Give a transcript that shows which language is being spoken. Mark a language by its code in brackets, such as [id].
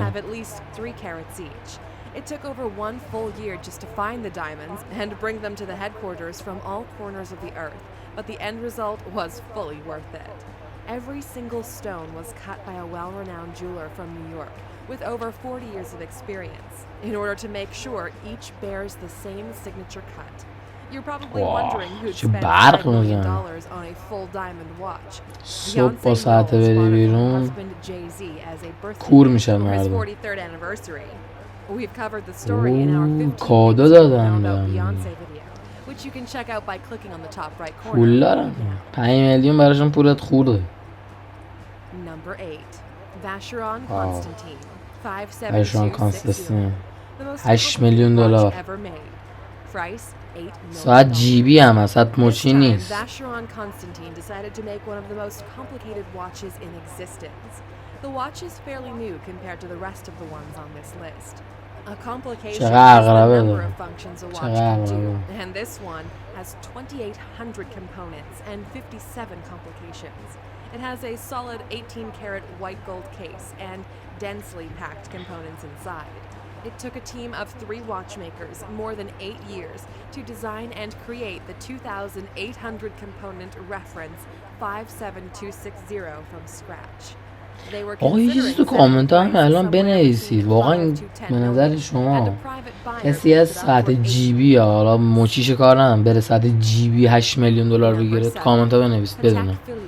[en] that have at least 3 carats each. It took over 1 full year just to find the diamonds and bring them to the headquarters from all corners of the earth, but the end result was fully worth it. Every single stone was cut by a well-renowned jeweler from New York with over 40 years of experience in order to make sure each bears the same signature cut. You're probably wondering who'd spend $5 million on a full diamond watch. [fa] صبح با ساعت بری بیرون کور میشن مردم. [en] 43rd anniversary. We've covered the story in our 15 [fa] کادو دادن [en] Beyonce video, which you can check out by clicking on the top right corner. [fa] پول دارن. 5 میلیون براشون پولت خورده. [en] Number 8. Vacheron Constantine 57260. 57260. [fa] 8 میلیون دلار. [en] Price $8 million. [fa] ساعت جیبی هم هست، مچی نیست. [en] Vacheron Constantine decided to make one of the most complicated watches in existence. The watch is fairly new compared to the rest of the ones on this list. A complication is the number of functions a watch can do, and this one has 2,800 components and 57 complications. It has a solid 18-karat white gold case and densely packed components inside. It took a team of 3 watchmakers more than 8 years to design and create the 2,800 component reference 57260 from scratch. [fa] آقا یه چیزی تو کامنت هم الان بنویسید. واقعا به نظر شما کسی از ساعت جیبی یا حالا مچیش کار ندارم بره ساعت جیبی 8 میلیون دلار بگیره؟ کامنت ها بنویسید بدونم.